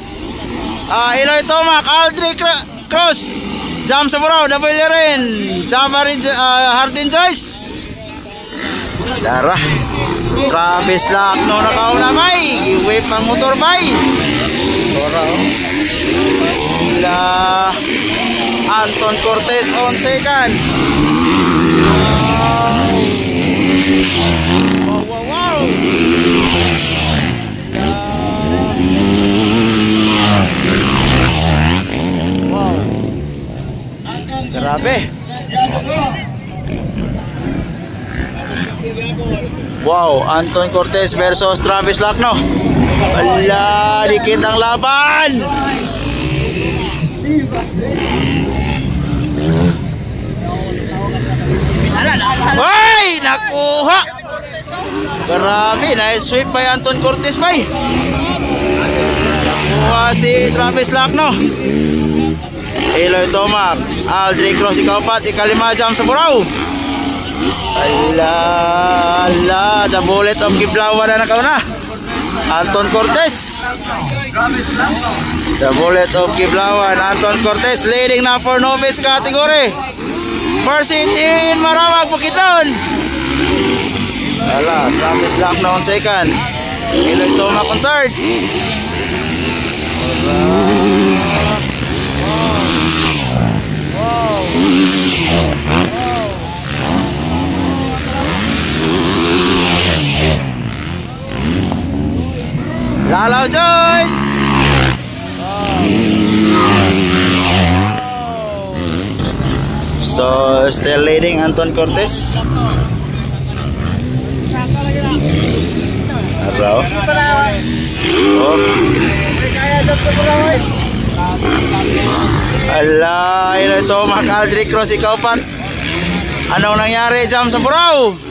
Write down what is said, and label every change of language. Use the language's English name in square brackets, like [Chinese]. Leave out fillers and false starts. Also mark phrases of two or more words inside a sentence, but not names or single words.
[Cebuano] Eloy Tomac, Aldrich Cross, Jam Saburao, Daboy Liren, Hardin Joyce. Darah. Travis Lacno nakauna bay, giwip ang motor bay. [English] Anton Cortez on second. Wow. [Cebuano] Grabe. [English] Wow, Anton Cortez versus Travis Lacno. [Cebuano] Ala, dikit ang laban. Ay, nakuha. Grabe, na-sweep by Anton Cortez bay. Nakuha si Travis Lacno. Eloy Tomac, Aldrich Cross, ikapat, ikalima, Jam Saburao. [English] Ala, the bullet of Kiblawan [Cebuano] na nakauna. [English] Anton Cortez. The bullet of Kiblawan, [Cebuano] Anton Cortez leading na [English] for novice category. Percy in Maramag, Bukidnon. Ala, Travis Lacno on second. Eloy Tomac on third. Lalaw Joyce. So still leading Anton Cortez. Araw. [Cebuano] Ala, Eloy Tomac, Aldrich Cross, ikaw pat. [Filipino] Anong nangyari, Jam Saburao?